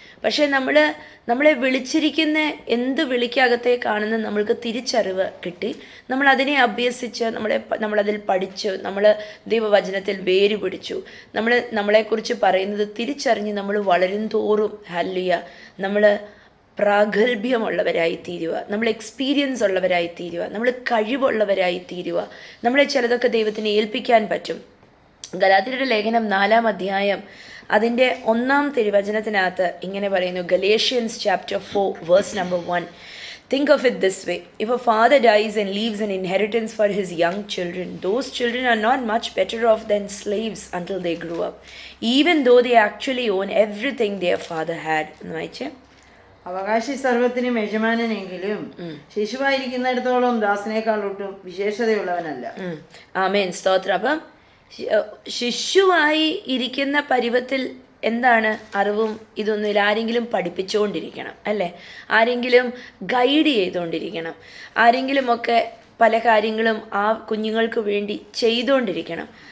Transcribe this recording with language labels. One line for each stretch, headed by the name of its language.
Malayalam: പക്ഷേ നമ്മളെ വിളിച്ചിരിക്കുന്ന എന്ത് വിളിക്കകത്തെ കാണുന്ന നമ്മൾക്ക് തിരിച്ചറിവ് കിട്ടി, നമ്മളതിനെ അഭ്യസിച്ച് നമ്മളതിൽ പഠിച്ചു, നമ്മൾ ദൈവവചനത്തിൽ വേര് പിടിച്ചു, നമ്മളെക്കുറിച്ച് പറയുന്നത് തിരിച്ചറിഞ്ഞ് നമ്മൾ വളരും തോറും ഹല്ലേലൂയ നമ്മൾ പ്രാഗൽഭ്യമുള്ളവരായി തീരുക, നമ്മൾ എക്സ്പീരിയൻസ് ഉള്ളവരായി തീരുക, നമ്മൾ കഴിവുള്ളവരായി തീരുക. നമ്മളെ ചിലതൊക്കെ ദൈവത്തിന് ഏൽപ്പിക്കാൻ പറ്റും. ഗലാത്യരുടെ ലേഖനം 4-ാം അധ്യായം അതിൻ്റെ 1-ാം തിരുവചനത്തിനകത്ത് ഇങ്ങനെ പറയുന്നു.
English: Galatians chapter 4 verse number 1. Think of it this way. If a father dies and leaves an inheritance for his young children, those children are not much better off than slaves until they grow up, even though they actually own everything their father had.
Malayalam: എന്ന് വായിച്ചേ. അവകാശി സർവത്തിനും യജമാനെങ്കിലും ശിശുവായിരിക്കുന്നിടത്തോളം ദാസനേക്കാൾ ഒട്ടും വിശേഷതയുള്ളവനല്ല. ആമേൻ. സ്തോത്രം. അപ്പം ശിശുവായി ഇരിക്കുന്ന പരുവത്തിൽ എന്താണ് അറിവും ഇതൊന്നുമില്ല. ആരെങ്കിലും പഠിപ്പിച്ചുകൊണ്ടിരിക്കണം അല്ലേ, ആരെങ്കിലും ഗൈഡ് ചെയ്തുകൊണ്ടിരിക്കണം, ആരെങ്കിലുമൊക്കെ പല കാര്യങ്ങളും ആ കുഞ്ഞുങ്ങൾക്ക് വേണ്ടി ചെയ്തുകൊണ്ടിരിക്കണം.